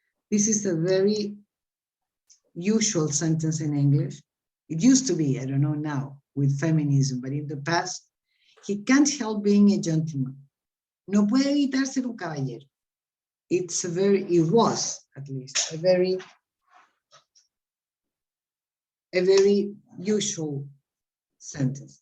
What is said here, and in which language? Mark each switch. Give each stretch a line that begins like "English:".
English: This is a very usual sentence in English. It used to be, I don't know now, with feminism, but in the past, he can't help being a gentleman.
Spanish: No puede evitar ser un caballero.
English: It was at least a very usual sentence.